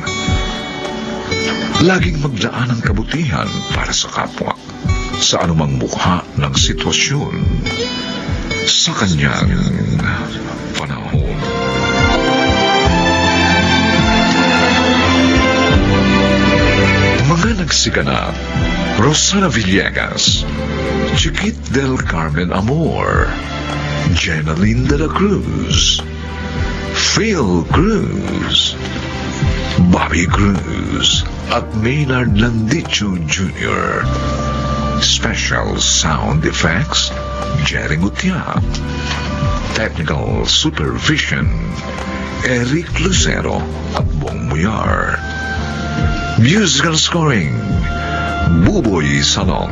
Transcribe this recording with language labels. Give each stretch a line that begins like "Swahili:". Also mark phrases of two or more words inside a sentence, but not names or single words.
Filipino: Laging magdaan ng kabutihan para sa kapwa, sa anumang mukha ng sitwasyon, sa kanyang panahon. Mga nagsiganap: Rosana Villegas, Chiquit del Carmen Amor, Jenaline de la Cruz, Phil Cruz, Bobby Cruz, at Maynard Landicho Jr.
English: Special sound effects, Jerry Gutierrez. Technical supervision, Eric Lucero at Bong Muyar. Musical scoring, Buboy Salong.